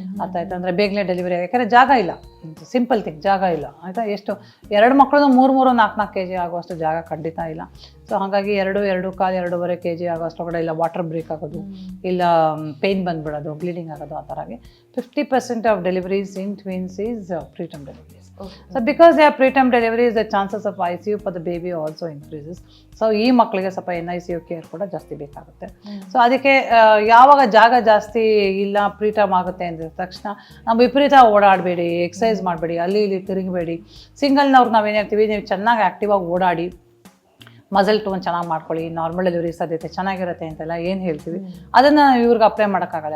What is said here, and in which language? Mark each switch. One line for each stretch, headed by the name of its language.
Kannada: ಅರ್ಥ ಆಯ್ತು ಅಂದರೆ ಬೇಗನೆ ಡೆಲಿವರಿ ಆಗಿ, ಯಾಕಂದರೆ ಜಾಗ ಇಲ್ಲ. ಸಿಂಪಲ್ ಥಿಂಗ್, ಜಾಗ ಇಲ್ಲ ಆಯಿತಾ. ಎಷ್ಟು 2 ಮಕ್ಕಳು 3-4 kg ಆಗುವಷ್ಟು ಜಾಗ ಖಂಡಿತ ಇಲ್ಲ. ಸೊ ಹಾಗಾಗಿ 2-2.5-2.5 kg ಆಗೋಷ್ಟೊಳಗಡೆ ಇಲ್ಲ ವಾಟರ್ ಬ್ರೇಕ್ ಆಗೋದು, ಇಲ್ಲ ಪೇಯ್ನ್ ಬಂದುಬಿಡೋದು, ಬ್ಲೀಡಿಂಗ್ ಆಗೋದು, ಆ ಥರ ಆಗಿ 50%
English: Of deliveries in twins is preterm deliveries. So because they are preterm deliveries, the chances of ICU for the baby also increases.
Kannada: So ಈ ಮಕ್ಕಳಿಗೆ ಸ್ವಲ್ಪ NICU ಕೇರ್ ಕೂಡ ಜಾಸ್ತಿ ಬೇಕಾಗುತ್ತೆ. ಸೊ ಅದಕ್ಕೆ ಯಾವಾಗ ಜಾಗ ಜಾಸ್ತಿ ಇಲ್ಲ ಪ್ರೀಟರ್ಮ್ ಆಗುತ್ತೆ ಅಂದಿದ ತಕ್ಷಣ ನಾವು ವಿಪರೀತ ಓಡಾಡಬೇಡಿ, ಎಕ್ಸಸೈಸ್ ಮಾಡಬೇಡಿ, ಅಲ್ಲಿ ಇಲ್ಲಿ ತಿರುಗಬೇಡಿ. ಸಿಂಗಲ್ನವ್ರು ನಾವೇನು ಹೇಳ್ತೀವಿ, ನೀವು ಚೆನ್ನಾಗಿ ಆ್ಯಕ್ಟಿವಾಗಿ ಓಡಾಡಿ ಮಸಲ್ ಟೋನ್ ಚೆನ್ನಾಗಿ ಮಾಡ್ಕೊಳ್ಳಿ, ನಾರ್ಮಲ್ ಡೆಲಿವರಿ ಸಾಧ್ಯತೆ ಚೆನ್ನಾಗಿರುತ್ತೆ ಅಂತೆಲ್ಲ ಏನು ಹೇಳ್ತೀವಿ ಅದನ್ನು ಇವ್ರಿಗೆ ಅಪ್ಲೈ ಮಾಡೋಕ್ಕಾಗಲ್ಲ.